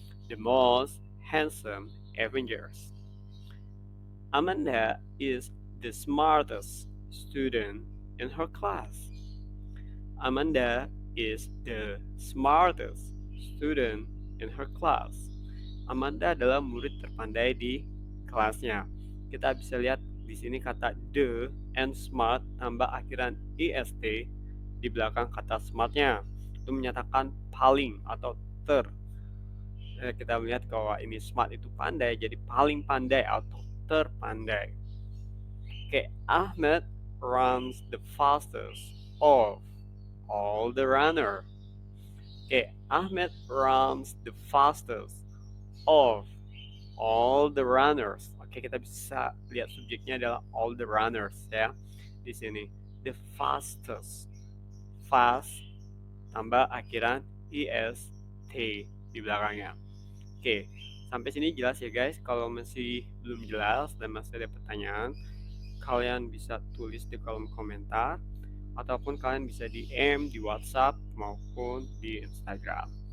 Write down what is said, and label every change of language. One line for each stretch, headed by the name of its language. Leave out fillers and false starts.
English: The most handsome Avengers. Amanda is the smartest student in her class. Amanda is the smartest student in her class.
Indonesian: Amanda adalah murid terpandai di kelasnya. Kita bisa lihat di sini kata the and smart tambah akhiran est di belakang kata smartnya. Itu menyatakan paling atau ter. Kita melihat bahwa ini smart itu pandai, jadi paling pandai atau terpandai.
English: Oke, Ahmed runs the fastest of all the runner. Oke, Ahmed runs the fastest of all the runners.
Indonesian: Oke, kita bisa lihat subjeknya adalah all the runners ya. Di sini the fastest. Fast tambah akhiran est di belakangnya. Oke, sampai sini jelas ya guys. Kalau masih belum jelas dan masih ada pertanyaan, kalian bisa tulis di kolom komentar ataupun kalian bisa DM di WhatsApp maupun di Instagram.